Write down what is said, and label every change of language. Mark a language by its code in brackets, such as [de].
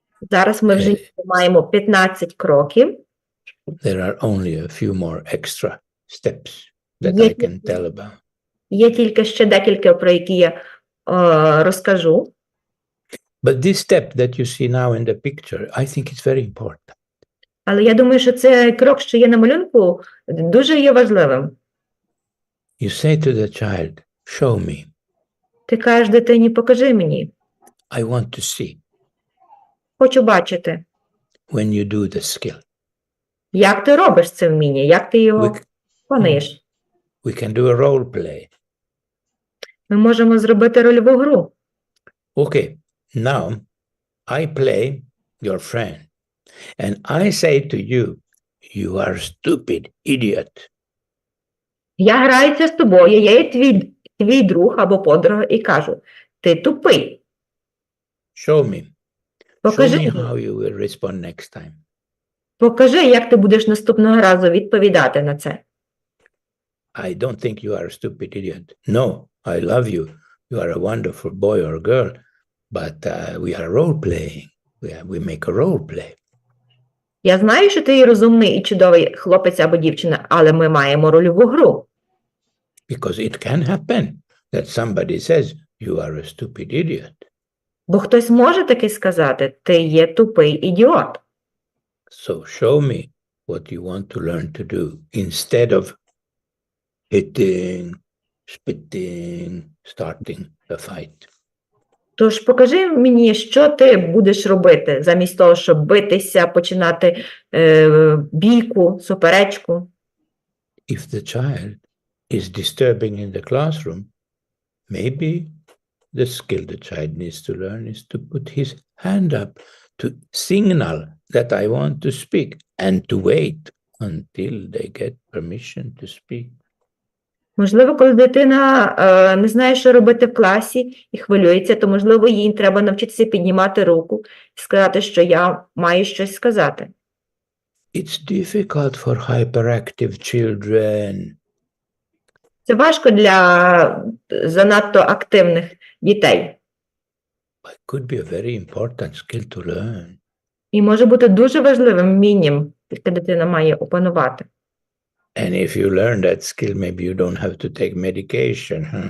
[uk] Зараз ми вже маємо 15 кроків. [en] There are only a few more extra steps that I can tell about. [uk] Є тільки ще декілька, про які я розкажу. [en] But this step that you see now in the picture, I think it's very important. [uk] Але я думаю, що цей крок, що є на малюнку, дуже є важливим. [en] You say to the child, show me. [uk] Ти кажеш дитині, покажи мені. [en] I want to see. [uk] Хочу бачити. [en] When you do the skill. [uk] Як ти робиш це вміння? Як ти його виконуєш? [en] We can do a role play. [uk] Ми можемо зробити рольову гру. [en] Okay, now I play your friend. And I say to you, you are stupid idiot. [uk] Я граюся з тобою, я є твій друг або подруга і кажу, ти тупий. [en] Show me. [uk] Покажи. [en] Show me how you will respond next time. [uk] Покажи, як ти будеш наступного разу відповідати на це. [en] I don't think you are a stupid idiot. No, I love you. You are a wonderful boy or girl, but we are role playing. We make a role play. [uk] Я знаю, що ти розумний і чудовий хлопець або дівчина, але ми маємо рольову гру. [en] Because it can happen that somebody says, you are a stupid idiot. [uk] Бо хтось може таки сказати, ти є тупий ідіот. [en] So show me what you want to learn to do instead of hitting, spitting, starting a fight. [uk] Тож покажи мені, що ти будеш робити, замість того, щоб битися, починати бійку, суперечку. [en] If the child is disturbing in the classroom, maybe the skill the child needs to learn is to put his hand up to signal that I want to speak and to wait until they get permission to speak. [uk] Можливо, коли дитина не знає, що робити в класі і хвилюється, то, можливо, їй треба навчитися піднімати руку і сказати, що я маю щось сказати. [en] It's difficult for hyperactive children. [uk] Це важко для занадто активних дітей. [en] It could be a very important skill to learn. [uk] І може бути дуже важливим вмінням, яке дитина має опанувати. [en] And if you learn that skill, maybe you don't have to take medication.